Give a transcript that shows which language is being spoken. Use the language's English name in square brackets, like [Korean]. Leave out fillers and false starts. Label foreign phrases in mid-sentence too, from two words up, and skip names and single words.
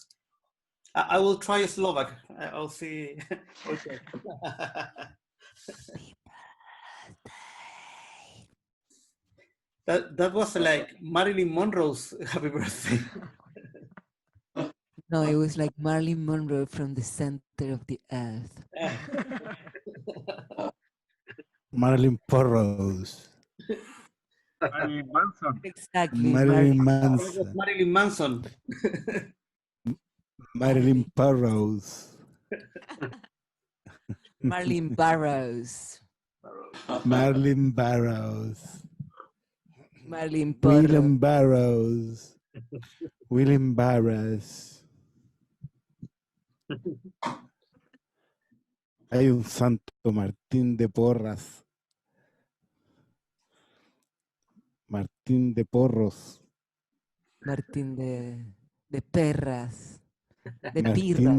[English] I will try Slovak. I'll see. Okay. That was like Marilyn Monroe's "Happy Birthday." No, it was like Marilyn Monroe from the center of the earth. Marilyn Porros. Marilyn Manson. Exactly. Marilyn Manson. Marilyn Manson. Marilyn Porros. Marilyn Burroughs. Marilyn Burroughs. Marilyn William Burroughs. William Burroughs. [Spanish] Hay un Santo Martín de Porras. Martín de Porros. Martín de perras. De Martín pirras.